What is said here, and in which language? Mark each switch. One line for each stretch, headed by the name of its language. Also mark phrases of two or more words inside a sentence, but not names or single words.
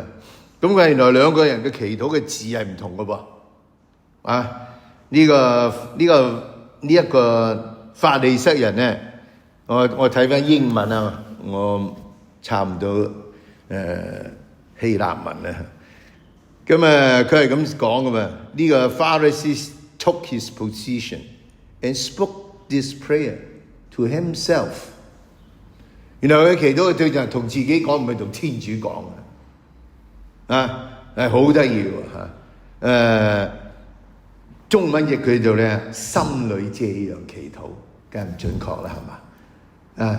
Cantonese: 咁佢原來兩個人嘅祈禱嘅字係唔同嘅噃。呢一個法利塞人咧，我睇翻英文我查唔到希臘文咁佢係咁講嘅嘛。
English: 呢個 Pharisee took his position and spoke this prayer to himself。
Cantonese: 原來佢祈禱嘅對象係同自己講，唔係同天主講係好得意喎。中文譯佢做咧，心裏這樣祈禱，梗係唔準確啦，係嘛？